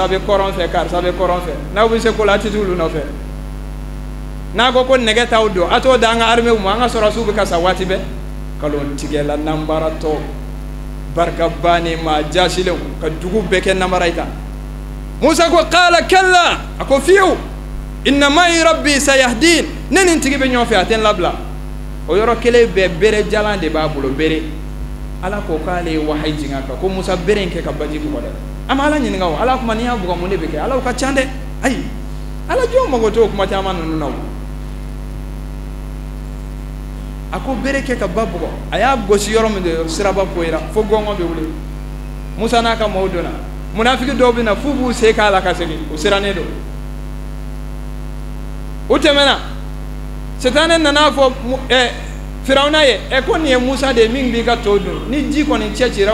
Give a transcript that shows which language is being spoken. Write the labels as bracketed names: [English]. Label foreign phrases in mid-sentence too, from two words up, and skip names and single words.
[Bambara] bɛ kɔrɔn fɛ karisa bɛ kɔrɔn fɛ n'aw bɛ se ko la a tɛ t'olu nɔfɛ n'a ko nɛgɛ t'aw don a t'o da an ka armée ma an ka sɔrɔsiw bɛ ka sa waati bɛɛ nkalon tigɛla nanbaratɔ barika bannen maa jasilenw ka dugu bɛɛ kɛ nanbara ye tan Musa ko [Arabic] قال كلا [Bambara] a ko fiyewu [Arabic] إن معي ربي سيهدين [Bambara] ne nin tigi bɛ ɲɔgɔn fɛ a tɛ n labila o yɔrɔ kelen bɛɛ bere jalan de b'a bolo bere Ala ko k'ale ye wahayi jigin a kan ko Musa bere in kɛ ka baji bugɔ dɛ an ma Ala ɲininka o Ala kuma n'i y'a bugɔ mun de bɛ kɛ Ala ka ca dɛ ayi Ala jɔn mago t'o kuma caman ninnu na o a ko bere kɛ ka ba bugɔ a y'a gosi yɔrɔ min de siraba poyira fo gɔngɔ bɛ wuli Musa n'a ka maaw donna munafiki dɔw bɛ na f'u b'u sen k'a la ka segin u sirannen don u tɛmɛna Sitanɛ nana fɔ Firawuna ye ko nin ye Musa de ye min b'i ka to dun ni ji kɔni cɛcira